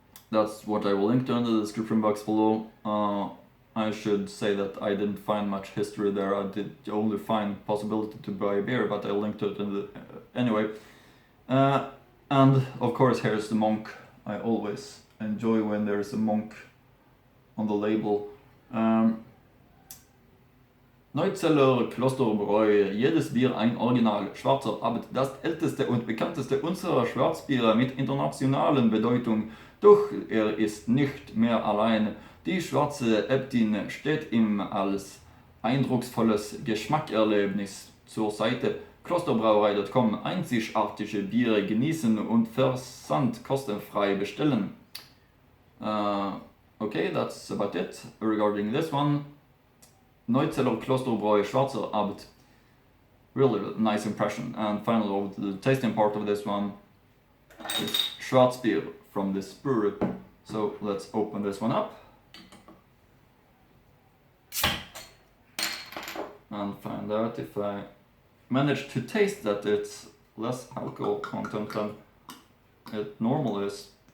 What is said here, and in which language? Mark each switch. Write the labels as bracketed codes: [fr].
[en] That's what I will link to in the description box below. I should say that I didn't find much history there. I did only find possibility to buy beer, but I linked to it in the anyway. And of course, here's the monk. I always enjoy when there's a monk on the label. [de] Neuzeller Kloster-Bräu, jedes Bier ein Original, Schwarzer Abbot, das älteste und bekannteste unserer Schwarzbiere mit internationalen Bedeutung, doch ist nicht mehr allein. Die schwarze Äbtin steht ihm als eindrucksvolles Geschmackerlebnis zur Seite. Klosterbrauerei.com, einzigartige Biere genießen und Versand kostenfrei bestellen. [en] Okay, that's about it regarding this one. Neuzeller Kloster-Bräu Schwarzer Abbot. Really nice impression. And finally, over to the tasting part of this one is Schwarzbier from this brewery. So let's open this one up and find out if I manage to taste that it's less alcohol content than it normally is.